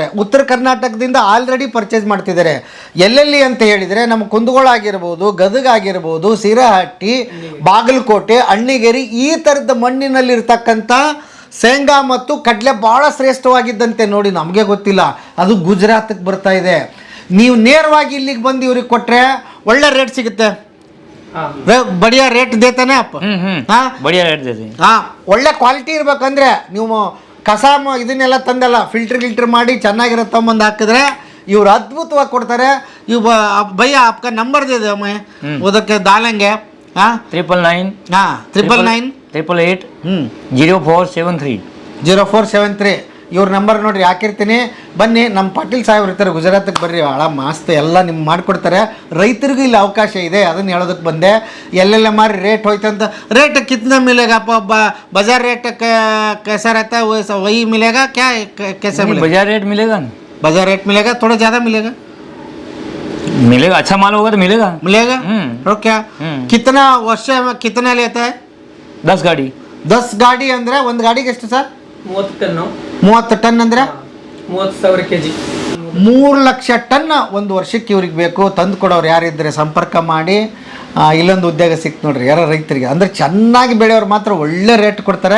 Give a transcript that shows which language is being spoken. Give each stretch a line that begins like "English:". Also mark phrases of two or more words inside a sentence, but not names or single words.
Kannada: ಉತ್ತರ ಕರ್ನಾಟಕದಿಂದ
English: already purchase
Kannada: ಮಾಡ್ತಿದ್ದಾರೆ. ಎಲ್ಲೆಲ್ಲಿ ಅಂತ ಹೇಳಿದರೆ ನಮ್ಮ ಕುಂದಗೋಳ ಆಗಿರ್ಬೋದು, ಗದಗ ಆಗಿರ್ಬೋದು, ಸಿರಹಟ್ಟಿ, ಬಾಗಲಕೋಟೆ, ಅಣ್ಣಿಗೇರಿ ಈ ಥರದ ಮಣ್ಣಿನಲ್ಲಿರ್ತಕ್ಕಂಥ ಶೇಂಗಾ ಮತ್ತು ಕಡಲೆ ಭಾಳ ಶ್ರೇಷ್ಠವಾಗಿದ್ದಂತೆ ನೋಡಿ, ನಮಗೆ ಗೊತ್ತಿಲ್ಲ, ಅದು ಗುಜರಾತಿಗೆ ಬರ್ತಾ ಇದೆ. ನೀವು ನೇರವಾಗಿ ಇಲ್ಲಿಗೆ ಬಂದು ಇವ್ರಿಗೆ ಕೊಟ್ಟರೆ ಒಳ್ಳೆ ರೇಟ್ ಸಿಗುತ್ತೆ.
Hindi: बढ़िया रेट देते हैं ಅಪ್ಪ. बढ़िया रेट देते हैं।
Kannada: ಹಾಂ, ಒಳ್ಳೆ ಕ್ವಾಲಿಟಿ ಇರ್ಬೇಕಂದ್ರೆ ನೀವು ಕಸ ಇದನ್ನೆಲ್ಲ ತಂದಲ್ಲ ಫಿಲ್ಟರ್ ಮಾಡಿ ಚೆನ್ನಾಗಿರೋ ತೊಗೊಂಬಂದು ಹಾಕಿದ್ರೆ ಇವ್ರು ಅದ್ಭುತವಾಗಿ ಕೊಡ್ತಾರೆ.
Hindi: ಇವ್ भैया आपका नंबर दे दो मैं ओदಕ್ಕೆ डालेंगे.
Kannada: ಹಾಂ, 999 ಹಾಂ 999 888 0473 0473 ಇವ್ರ ನಂಬರ್ ನೋಡ್ರಿ ಹಾಕಿರ್ತೀನಿ. ಬನ್ನಿ, ನಮ್ಮ ಪಾಟೀಲ್ ಸಾಹೇಬ್ರು ಇರ್ತಾರೆ, ಗುಜರಾತಿಗೆ ಬರ್ರಿ, ಭಾಳ ಮಸ್ತ್ ಎಲ್ಲ ನಿಮ್ಗೆ ಮಾಡಿಕೊಡ್ತಾರೆ. ರೈತರಿಗೂ ಇಲ್ಲಿ ಅವಕಾಶ ಇದೆ, ಅದನ್ನು ಹೇಳೋದಕ್ಕೆ ಬಂದೆ. ಎಲ್ಲೆಲ್ಲ ಮಾರಿ ರೇಟ್ ಹೋಯ್ತಂತ,
Hindi: रेट कितना मिलेगा बाजार रेट कैसा रहता है, वही मिलेगा क्या, कैसा मिलेगा? बाजार रेट मिलेगा ना, बाजार रेट मिलेगा, थोड़ा ज़्यादा मिलेगा, अच्छा माल होगा तो मिलेगा। और क्या कितना वर्ष में कितना लेता है? 10 गाड़ी
Kannada: 10 ಗಾಡಿ ಅಂದರೆ ಒಂದು ಗಾಡಿಗೆ ಎಷ್ಟು ಸರ್? 30 ಟನ್ನು. 30 ಟನ್ ಅಂದರೆ 30,000 kg. 3 ಲಕ್ಷ ಟನ್ ಒಂದು ವರ್ಷಕ್ಕೆ ಇವ್ರಿಗೆ ಬೇಕು. ತಂದು ಕೊಡೋರು ಯಾರಿದ್ದರೆ ಸಂಪರ್ಕ ಮಾಡಿ. ಇಲ್ಲೊಂದು ಉದ್ಯೋಗ ಸಿಕ್ತು ನೋಡ್ರಿ ಯಾರೋ ರೈತರಿಗೆ, ಅಂದರೆ ಚೆನ್ನಾಗಿ ಬೆಳೆಯೋರು ಮಾತ್ರ ಒಳ್ಳೆ ರೇಟ್ ಕೊಡ್ತಾರೆ.